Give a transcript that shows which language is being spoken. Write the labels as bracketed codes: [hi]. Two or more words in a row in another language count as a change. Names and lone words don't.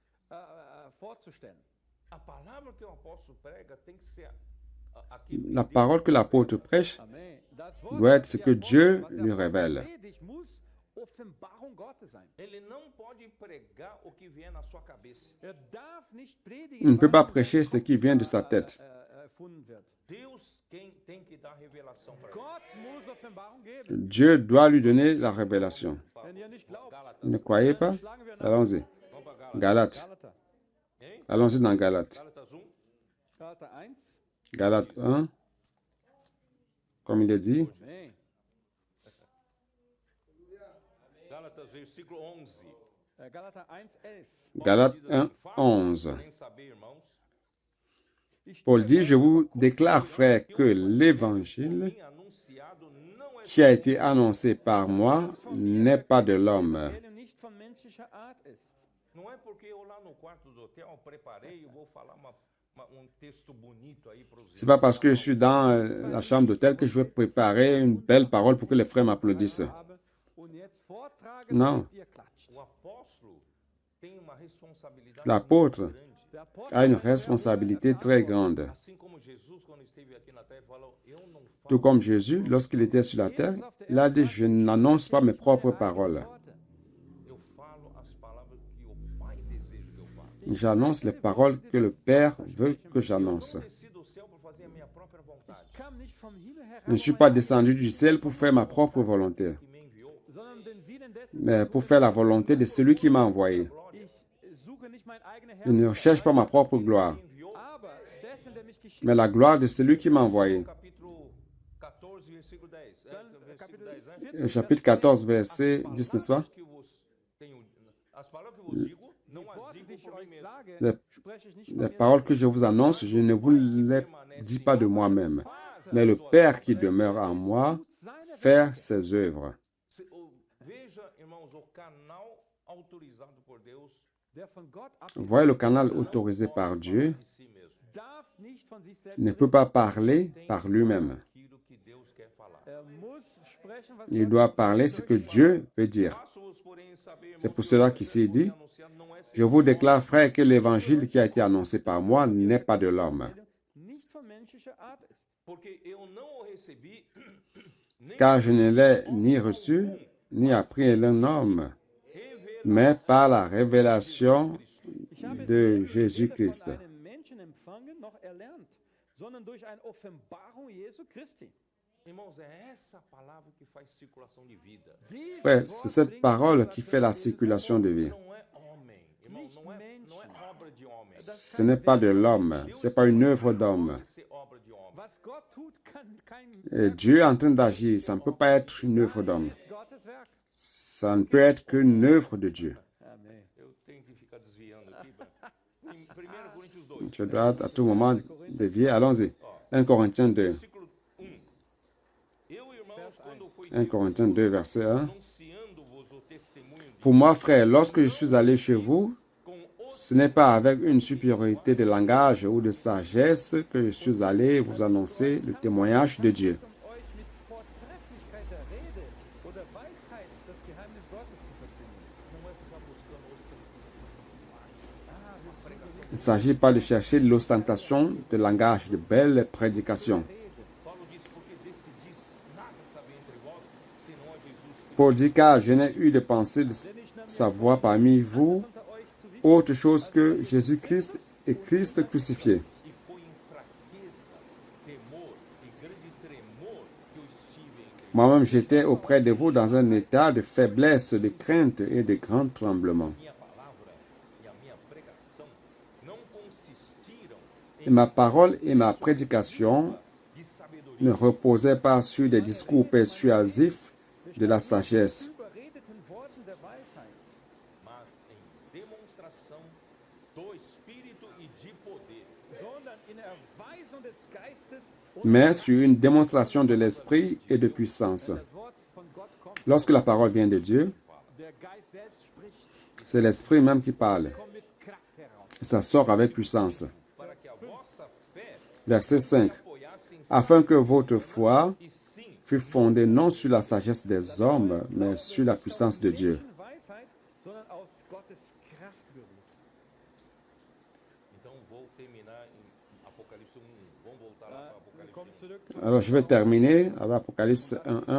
[de] vorzustellen. [pt] A palavra que o apóstolo prega tem que ser aquilo que [fr] La parole que l'apôtre prêche [de] Amen. Das [fr] doit être ce [de] was [fr] que [de] der [fr] Dieu [de] Apostel- was der [fr] lui [de] Apostel [fr] révèle. [de] predigt, muss Offenbarung Gottes sein. [pt] ele não pode pregar o que vier na sua cabeça. [de] Darf nicht predigen, [fr] Il ne peut pas [de] was [fr] prêcher ce qui vient de sa tête. [de] erfunden wird. [pt] Deus quem tem que dar revelação para ele. [de] Gott muss Offenbarung geben. [fr] Dieu doit lui donner la révélation. [de] Wenn ihr nicht glaubt, [fr] Ne croyez pas? [de] schlagen wir nach. [fr] Allons-y. [pt] Vamos para Gálatas. [fr] Galates. [de] Galater. [fr] Hein? Allons-y dans Galates. [pt] Gálatas 1. [de] Galater 1. [fr] Galates 1, comme il est dit. Amen. [pt] Gálatas, versículo 11. [de] Galater 1, 11. [fr] Galates [pt] Diz [fr] 1, [pt] assim, faço [fr] 11. [pt] nem saber, irmãos, [fr] Paul dit, je vous déclare, frères, que l'évangile [pt] mim anunciado não é [fr] qui a été annoncé par moi n'est pas de l'homme. [de] Evangelium nicht von menschlicher Art ist. [pt] Não é porque eu lá no quarto do hotel preparei e vou falar texto bonito aí para os [fr] C'est pas parce que je suis dans la chambre d'hôtel que je veux préparer une belle parole pour que les frères m'applaudissent. [de] Habe und jetzt vortrage, [fr] Non. [de] damit ihr klatscht. [pt] O apóstolo tem uma responsabilidade [fr] L'apôtre [pt] muito grande. [de] Der Apostel [fr] a une responsabilité très grande. [pt] Assim como Jesus, quando esteve aqui na terra, falou: Eu não falo. [fr] Tout comme Jésus, lorsqu'il était sur la terre, il a dit, je n'annonce pas mes propres paroles. [pt] Eu falo as palavras que o Pai deseja que eu fale. [fr] J'annonce les paroles que le Père veut que j'annonce. [pt] Eu não desci do céu para fazer a minha própria vontade. [de] Ich kam nicht vom Himmel herab, [fr] Je ne suis pas descendu du ciel pour faire ma propre volonté, [pt] Que me enviou. [de] sondern den Willen dessen. [fr] mais pour faire la volonté de celui qui m'a envoyé. [de] Ich suche nicht mein eigener [fr] Je ne recherche pas ma propre gloire, [pt] Enviou. [de] aber dessen, der mich geschickt [fr] mais la gloire de celui qui m'a envoyé. [pt] Capítulo 14, versículo 10. Versículo [de] Kapitel [pt] 10, né? [de] 14, [fr] Au chapitre 14, verset 10, n'est-ce pas? [pt] Que vos tenho, as palavras que vos digo, não as [de] Worte, die [pt] digo [de] ich [pt] por mim [de] euch [pt] mesmo. [de] sage, [fr] Les, [de] spreche ich nicht [fr] les [de] von mir [fr] paroles que je vous annonce, je ne vous les dis pas de moi-même, mais le Père qui demeure en moi fait ses œuvres. [pt] Veja, irmãos, o canal autorizado por Deus [de] der von Gott ab [fr] Voyez le canal autorisé par Dieu [de] de darf nicht von sich selbst [fr] ne peut pas parler par lui-même. [pt] aquilo que Deus quer falar. [de] muss sprechen, was [fr] Il [de] Gott [fr] doit parler ce que Dieu veut dire. [pt] Faço-vos, porém, saber, [fr] C'est [pt] irmãos, [fr] pour [pt] que [fr] cela [pt] o [fr] qu'ici il [pt] evangelho [fr] dit, [pt] anunciado não é [fr] je vous déclare, frères, que l'évangile qui a été annoncé par moi n'est pas de l'homme. [de] nicht von menschlicher Art ist. [pt] porque eu não o recebi nem [fr] Car je ne l'ai ni reçu, ni appris d'un homme, mais par la révélation [de] Ich habe [fr] de [de] es weder [fr] Jésus-Christ. [de] von einem Menschen empfangen noch erlernt, sondern durch eine Offenbarung Jesu Christi. [pt] Irmãos, é essa palavra que faz circulação de vida. [de] Dieses [fr] Frère, [de] Wort [fr] c'est cette [de] bringt [fr] parole qui [de] Cirkulation [fr] fait la [de] des Lebens [fr] circulation de vie. [pt] Não é homem, irmão, não é obra de homem. [fr] Ce n'est pas de l'homme, ce n'est pas une œuvre d'homme. [pt] Pode ser obra de homem. [de] Was Gott tut, kann kein [fr] Et Dieu est en train d'agir, ça ne peut pas être une œuvre d'homme. [de] ist Gottes Werk. [fr] Ça ne peut être qu'une œuvre de Dieu. Amen. [pt] Eu tenho que ficar desviando aqui. Em 1 Coríntios 2, [fr] Je dois à tout moment dévier. Allons-y. 1 Corinthiens 2. [pt] versículo 1. Eu, irmãos, quando fui [fr] 1 Corinthiens 2, verset 1. [pt] anunciando-vos o testemunho de [fr] Pour moi, frère, lorsque je suis allé chez vous, [pt] com os [fr] ce n'est pas avec une supériorité de langage ou de sagesse que je suis allé vous annoncer le témoignage de Dieu. [de] Euch mit Vortrefflichkeit der Rede oder Weisheit das Geheimnis Gottes zu verkünden. [pt] não é ficar buscando ostentação. [fr] Il ne s'agit pas de chercher l'ostentation de langage, de belles prédications. [pt] Paulo diz, porque decidis nada saber entre vós, senão a Jesus Cristo. [fr] Paul dit, car je n'ai eu de pensée de savoir parmi vous [de] Unter euch zu wissen, [fr] autre chose que Jésus-Christ et Christ crucifié. [pt] E foi em fraqueza, temor e grande tremor que eu estive entre [fr] Moi-même, j'étais auprès de vous dans un état de faiblesse, de crainte et de grand tremblement. [pt] minha palavra e a minha pregação não consistiram [fr] Et ma parole et ma prédication [pt] de sabedoria, [fr] ne reposaient pas sur des discours persuasifs de la sagesse, [de] überredeten Worten der Weisheit, [pt] mas em demonstração do Espírito e de poder, [de] sondern in Erweisung des Geistes und [fr] mais sur une démonstration de l'esprit et de puissance. [de] das Wort von Gott kommt. [fr] Lorsque la parole vient de Dieu, [de] Der Geist selbst spricht, [fr] c'est l'esprit même qui parle. [de] kommt mit Kraft heraus. [fr] Et ça sort avec puissance. [pt] para que a vossa fé [fr] Verset 5. [pt] apoiasse em [fr] Afin que votre foi [pt] e sim [fr] fût fondée non sur la sagesse des hommes, mais sur la puissance de Dieu. [de] Weisheit, sondern aus Gottes Kraft beruht. [pt] Então vou terminar em Apocalipse 1. Vamos voltar lá para Apocalipse [de] Kommt [pt] 1. [de] zurück zu [fr] Alors, je vais terminer avec Apocalypse 1.1.